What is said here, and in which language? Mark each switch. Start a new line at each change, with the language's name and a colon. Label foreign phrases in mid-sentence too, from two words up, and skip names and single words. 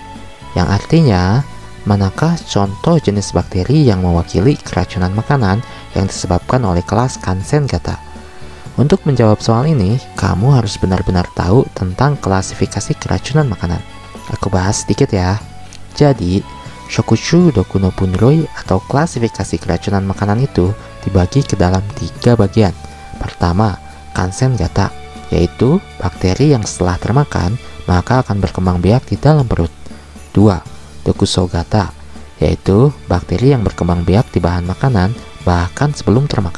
Indonesian: Yang artinya, manakah contoh jenis bakteri yang mewakili keracunan makanan yang disebabkan oleh kelas
Japanese: 感染型?
Indonesian: Untuk menjawab soal ini, kamu harus benar-benar tahu tentang klasifikasi keracunan makanan. Aku bahas sedikit ya. Jadi,
Japanese: 食中毒の分類
Indonesian: atau klasifikasi keracunan makanan itu dibagi ke dalam 3 bagian. Pertama,
Japanese: 感染型,
Indonesian: yaitu bakteri yang setelah termakan maka akan berkembang biak di dalam perut. 2.
Japanese: 毒素型,
Indonesian: yaitu bakteri yang berkembang biak di bahan makanan bahkan sebelum termakan.